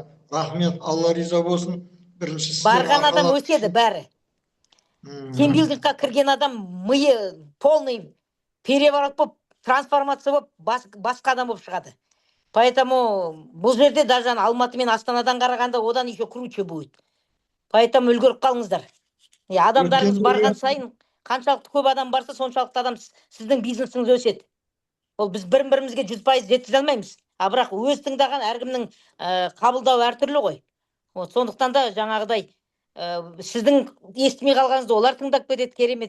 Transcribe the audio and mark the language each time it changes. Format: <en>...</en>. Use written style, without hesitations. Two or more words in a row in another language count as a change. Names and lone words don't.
<kk>Рахмет, Алла риза болсын. Барған адам өседі бәрі. Тимбилдингке кірген адам миы</kk> <ru>полный переворот</ru> <kk>болып, трансформация болып, басқа адам болып шығады. Поэтому бұл жерде даже Алматы мен Астанадан қарағанда одан</kk> <ru>еще круче будет.</ru> <kk>Поэтому үлгеріп қалыңыздар. Адамдарыңыз барған сайын, қаншалықты көп адам барса, соншалықты адам сіздің бизнесіңіз өседі. Ол біз бірімізге 100% жеткізе алмаймыз. Бірақ өз тыңдаған әркімнің қабылдау әртүрлі ғой. Сондықтан да жаңағыдай сіздің естімей қалғаныңызды олар тыңдап кетеді, керемет.</kk>